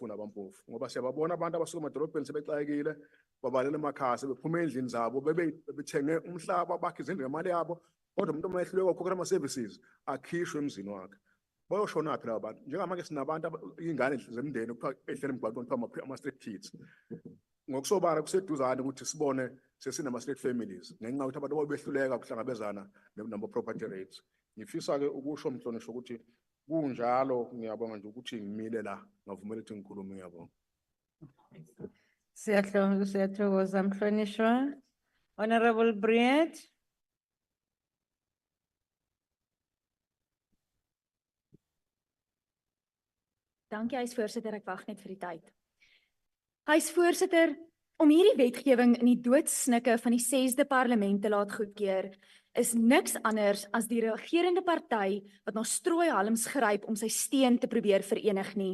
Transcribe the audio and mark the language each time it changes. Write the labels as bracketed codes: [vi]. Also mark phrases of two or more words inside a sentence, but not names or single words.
[zu] nabampofu ngoba siyababona abantu abasuka emadolobheni sebexakekile babalela emakhaya bephuma endlini zabo bethenge umhlaba bakhe izindlu ngemali yabo kodwa umuntu uma ehluleka ukukhokhela ama services akhishwe emzini wakhe bayoshona phi labo bantu njengamanje sinabantu ingane zemndeni ehlele emgwaqweni kuthiwa ama [en] street kids [zu] ngokusobala kuseduzane ukuthi sibone sesinama [en] street families [zu] ngenxa ukuthi abantu behluleka ukuhlangabezana nama [en] property rates. [zu] Ngifisa ke ukusho mhlonishwa ukuthi kunjalo ngiyabonga nje ukuthi ngimile la ngavumela ukuthi ngikhulume ngiyabonga. Siyathokoza mhlonishwa. Honorable Briet. [af] Dankie huisvoorsitter, ek wag net vir die tyd. Huisvoorsitter, om hierdie wetgewing in die doodsnikke van die 6de parlement te laat goedkeur, is niks anders as die regerende party wat na strooihalms gryp om sy steen te probeer verenig nie.